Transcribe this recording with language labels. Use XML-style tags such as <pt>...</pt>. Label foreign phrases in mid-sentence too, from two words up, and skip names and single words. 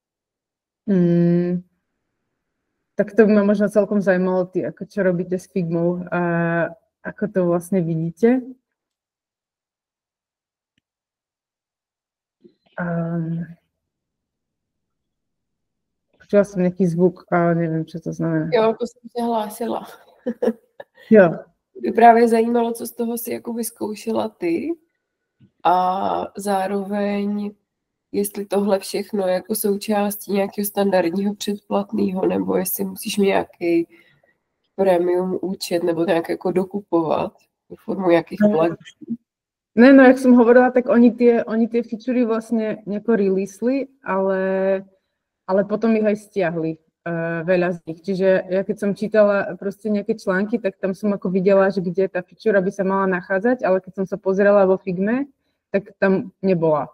<sk>Tak to by ma možno celkom zaujímalo, ako čo robíte s Figmou a ako to vlastne vidíte. Počula som nejaký zvuk, ale neviem, čo to znamená.</sk> <cs>Jo, to jsem se hlásila. Jo. By právě zajímalo, co z toho si jako vyzkoušela ty a zároveň, jestli tohle všechno je jako součástí nějakého standardního předplatného, nebo jestli musíš mít nějaký premium účet, nebo nějak jako dokupovat do formu nějakých pluginů.</cs> <sk>Ne, no jak som hovorila, tak oni tie featurey vlastne nejako releasli, ale potom ich aj stiahli. Veľa z nich. Čiže ja keď som čítala proste nejaké články, tak tam som ako videla, že kde tá feature by sa mala nachádzať, ale keď som sa pozerala vo Figme, tak tam nebola.</sk>